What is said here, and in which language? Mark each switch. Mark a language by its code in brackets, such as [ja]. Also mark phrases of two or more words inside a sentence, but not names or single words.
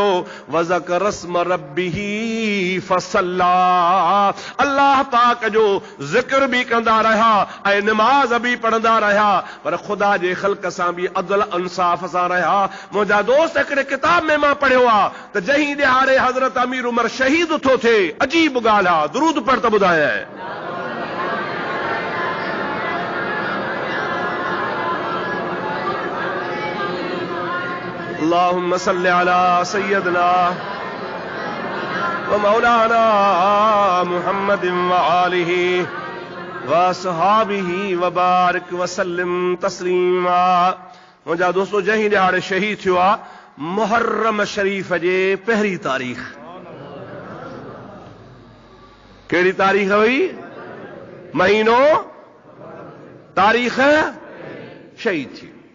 [ar] وذكر اسم ربه فصلى, [sd] अल्लाह पाक जो ज़िक्र भी कंदा रहा ऐं नमाज़ भी पढ़ंदा रहा, पर ख़ुदा जे ख़ल्क़ सां भी अदल इंसाफ़ सां रहा। मुंहिंजा दोस्त हिकिड़े किताब में मां पढ़ियो आहे त जंहिं ॾिहाड़े हज़रत अमीर उमर शहीद थो थिए, अजीब ॻाल्हि आहे, दुरूद पढ़ त ॿुधायां। [ar] اللهم صل على سيدنا ومولانا محمد وآله وأصحابه وبارك وسلم تسليما. [sd] मुंहिंजा दोस्तों, जंहिं ॾिहाड़े शहीद थियो आहे मुहर्रम शरीफ़ जे पहिरीं तारीख़। कहिड़ी तारीख़ हुई? महीनो, तारीख़ शहीद थी।